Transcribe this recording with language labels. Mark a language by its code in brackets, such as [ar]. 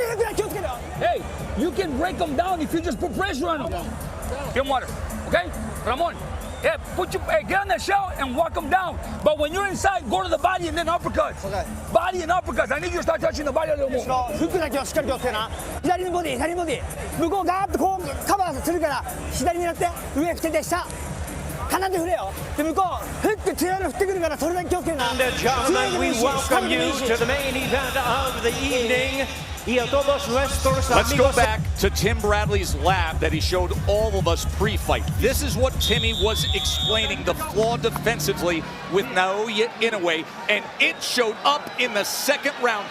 [en] Hey, you can break them down if you just put pressure on them. Get water, okay? Ramon, yeah, get on that shell and walk them down. But when you're inside, go to the body and then uppercuts. Okay. Body and uppercuts. I need you to start touching the body a little more. [ja] フックだけはしっかり気をつけな。左のボディ、左ボディ。向こうガーッとこうカバーするから左になって上振ってて下。鼻で振れよ。で向こうフック強いの振ってくるからそれだけ気をつけな。 [en] And gentlemen, we welcome you to the main event of the evening. Let's go back to Tim Bradley's lab that he showed all of us pre-fight. This is what Timmy was explaining, the flaw defensively with Naoya Inoue, and it showed up in the second round.